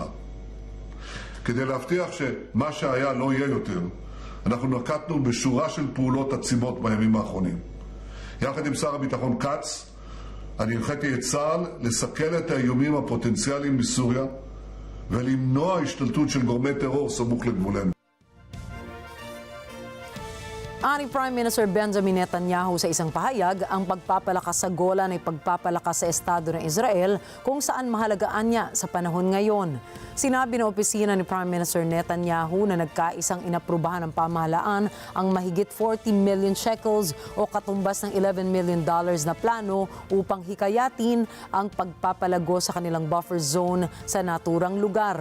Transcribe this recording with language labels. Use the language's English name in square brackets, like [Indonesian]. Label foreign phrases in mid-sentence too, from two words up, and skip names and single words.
[Hebrew] כדי להבטיח שמה שהיה לא יהיה יותר, אנחנו נקטנו בשורה של פעולות עצימות בימים האחרונים. יחד עם שר הביטחון קץ, אני הנחיתי את צה"ל לסכל את האיומים הפוטנציאליים מסוריה ולמנוע השתלטות של גורמי טרור סמוך לגבולנו. [Filipino] Ani [English] Prime Minister [Filipino] Benjamin Netanyahu sa isang pahayag, ang pagpapalakas sa Golan ay pagpapalakas sa Estado ng Israel kung saan mahalagaan niya sa panahon ngayon. Sinabi ng opisina ni [English] Prime Minister [Filipino] Netanyahu na nagkaisang inaprubahan ng pamahalaan ang mahigit 40 [English] million shekels [Filipino] o katumbas ng $11 million na plano upang hikayatin ang pagpapalago sa kanilang [English] buffer zone [Filipino] sa naturang lugar.